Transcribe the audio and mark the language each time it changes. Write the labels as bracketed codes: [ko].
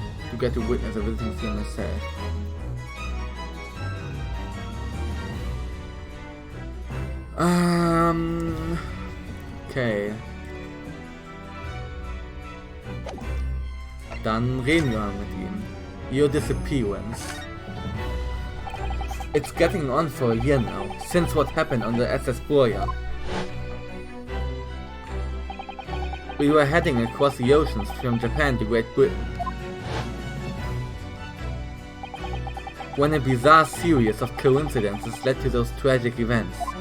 [en] To get to witness a visiting student myself. Okay. [de] Dann reden wir mal mit ihm. [en] Your disappearance. It's getting on for a year now, since what happened on the SS Boya. We were heading across the oceans from Japan to Great Britain, when a bizarre series of coincidences led to those tragic events.